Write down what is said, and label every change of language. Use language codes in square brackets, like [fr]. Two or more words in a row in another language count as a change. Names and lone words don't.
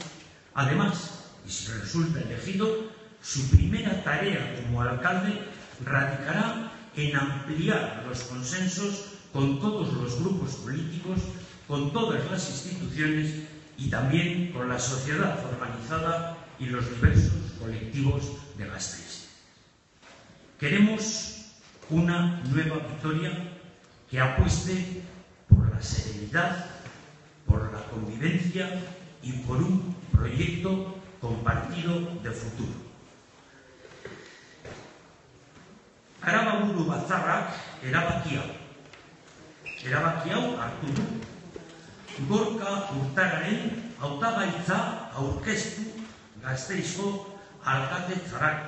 [es] Además, y si resulta elegido, su primera tarea como alcalde radicará en ampliar los consensos con todos los grupos políticos, con todas las instituciones y también con la sociedad organizada y los diversos colectivos de Gasteiz. Queremos una nueva Vitoria que apueste por la serenidad, por la convivencia y por un proyecto compartido de futuro. [eu] Arababuru Batzarrak erabaki hau hartu du. Gorka Urtararen hautagaitza aurkeztu Gasteizko alkatetzarak.